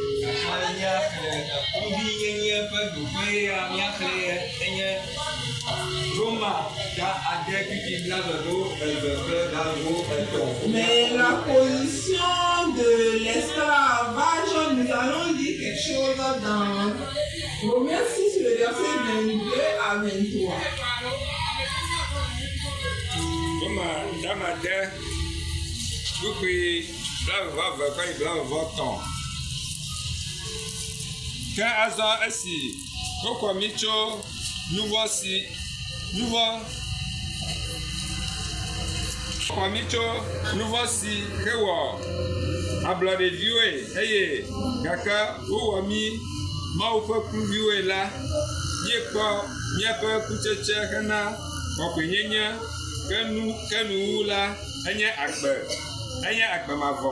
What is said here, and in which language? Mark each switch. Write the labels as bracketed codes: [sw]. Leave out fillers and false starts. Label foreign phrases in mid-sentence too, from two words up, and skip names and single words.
[fr] Mais la position de l'esclavage, nous allons dire quelque chose dans Romains 6, le verset 22 à 23. [ee] Ke azɔ esi wokɔ mi tso nuvɔ si hewɔ ablɔɖeviwoe eye gake wowɔ mi Mawu ƒe kluviwoe la, míekpɔ míaƒe kutsetse hena kɔkɔenyenye ke nuwu la enye agbe mavɔ.